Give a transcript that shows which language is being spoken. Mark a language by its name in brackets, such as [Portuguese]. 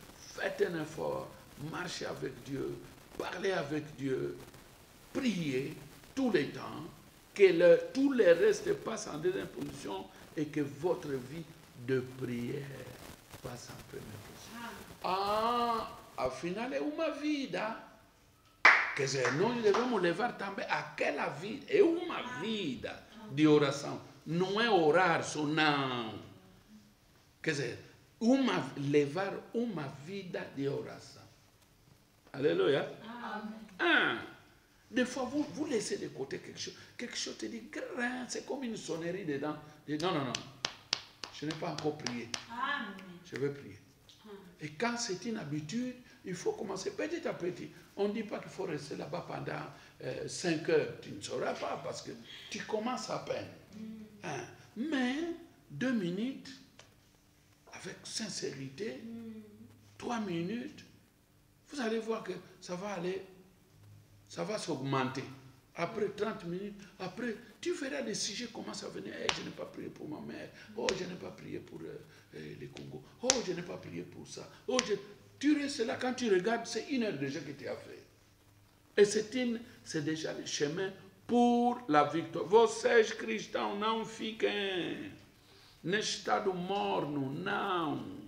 [French] Faites un effort, marchez avec Dieu, parlez avec Dieu, priez tous les temps, que tout le reste passe en deuxième position et que votre vie de prière passe en première position. Au final, [Portuguese] é uma vida. Quer dizer, nós devemos levar também aquela vida. É uma vida de oração. Não é orar só, não. Quer dizer, levar uma vida de oração. [French] Alléluia. Amen. Des fois, vous laissez de côté quelque chose. Quelque chose te dit, c'est comme une sonnerie dedans. Non, non, non. Je n'ai pas encore prié. Amen. Je vais prier. Et quand c'est une habitude, il faut commencer petit à petit. On ne dit pas qu'il faut rester là-bas pendant 5 heures. Tu ne sauras pas parce que tu commences à peine. Mais 2 minutes, avec sincérité, 3 minutes, vous allez voir que ça va aller, ça va s'augmenter. Après 30 minutes, après, tu verras des sujets commencent à venir. Hey, je n'ai pas prié pour ma mère. Oh, je n'ai pas prié pour les Congo. Oh, je n'ai pas prié pour ça. Oh, tu restes là, quand tu regardes, c'est 1 heure déjà que tu as fait. Et c'est déjà le chemin pour la victoire. [Portuguese] Vocês cristãos não fiquem neste estado morno, não.